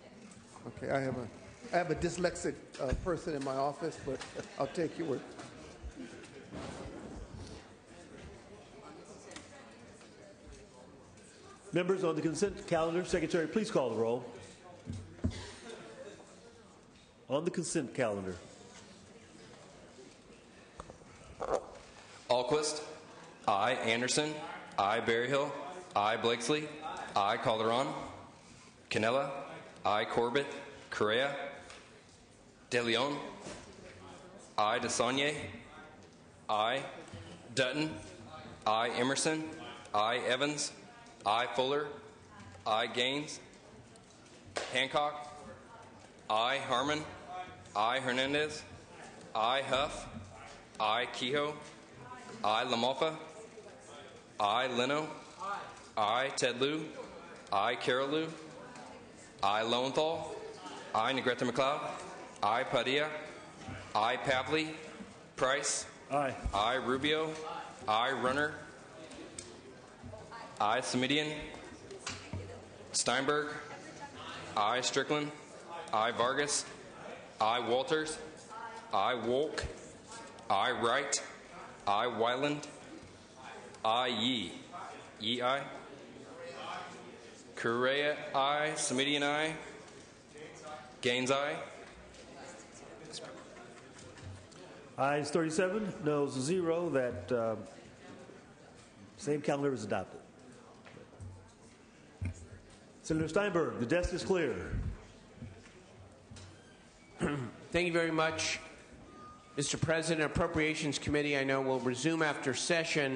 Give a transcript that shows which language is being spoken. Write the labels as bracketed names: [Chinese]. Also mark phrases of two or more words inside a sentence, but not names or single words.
[English] Okay, I have a dyslexic person in my office, but I'll take your word. Members, on the consent calendar, Secretary, please call the roll. On the consent calendar. Alquist, I. Anderson, I. Berryhill, I. Blakesley, I. Calderon, Canella, I. Corbett, Correa, De Leon, I. DeSaulnier, I. Dutton, I. Emerson, I. Evans, I. Fuller, I. Gaines, Hancock, I. Harmon, I. Hernandez, I. Huff, I. Kehoe, I. LaMalfa, I. Leno, I. Ted Lieu, I. Carol Lieu, I. Lowenthal, I. Negrete McLeod, I. Padilla, I. Pavley, Price, Aye. I. Rubio, I. Runner, I. Semidian, Steinberg, I. Strickland, I. Vargas, I. Walters, I. Wolk, I. Wright, I. Wyland. I. Yee. Yee, I. Correa, I. Samidian, I. Gaines, I. Ayes 37, noes 0. That same calendar is adopted. Senator Steinberg, the desk is clear. Thank you very much, Mr. President. Appropriations Committee, I know, will resume after session.